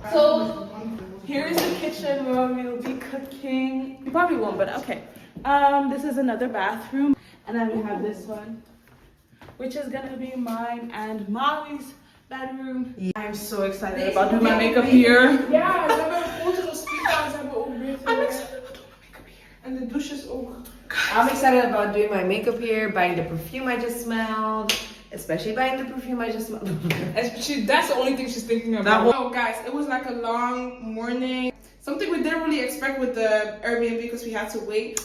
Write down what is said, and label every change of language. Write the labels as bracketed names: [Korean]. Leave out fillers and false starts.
[English] So here's the kitchen where we'll be cooking. You probably won't, but okay. This is another bathroom, and then we have this one, which is gonna be mine and Molly's bedroom. Yeah. I'm so excited about doing my makeup here. [Dutch] Ja, we hebben grotere speakers, hebben ook beter. [English] I'm excited about doing my makeup here. [Dutch] En de douches ook. [English] I'm excited about doing my makeup here, buying the perfume I just smelled. Especially buying the perfume I just smelled. That's the only thing she's thinking about. Oh guys, it was like a long morning. Something we didn't really expect with the Airbnb because we had to wait.